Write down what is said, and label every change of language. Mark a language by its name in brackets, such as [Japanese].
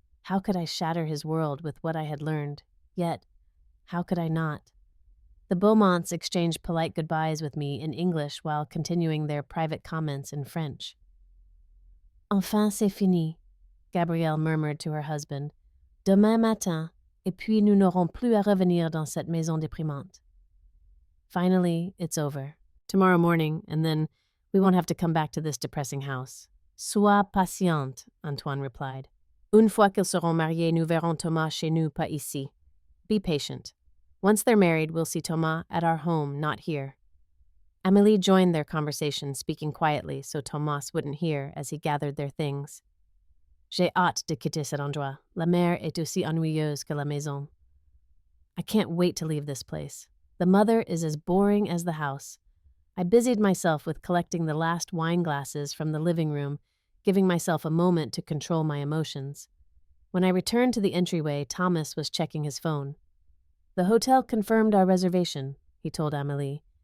[English] How could I shatter his world with what I had learned? Yet, how could I not? The Beaumonts exchanged polite goodbyes with me in English while continuing their private comments in French. [French] "Enfin, c'est fini," [English] Gabrielle murmured to her husband. [French] "Demain matin, et puis nous n'aurons plus à revenir dans cette maison déprimante." [English] Finally, it's over. Tomorrow morning, and then we won't have to come back to this depressing house. [French] "Sois patiente," Antoine [English] replied. [French] "Une fois qu'ils seront mariés, nous verrons Thomas chez nous, pas ici. [English] Be patient. Once they're married, we'll see Thomas at our home, not here." Amélie joined their conversation, speaking quietly so Thomas wouldn't hear as he gathered their things. [French] "J'ai hâte de quitter cet endroit. La mer est aussi ennuyeuse que la maison." [English] I can't wait to leave this place. The mother is as boring as the house. I busied myself with collecting the last wine glasses from the living room, giving myself a moment to control my emotions. When I returned to the entryway, Thomas was checking his phone. "The hotel confirmed our reservation," he told Amélie.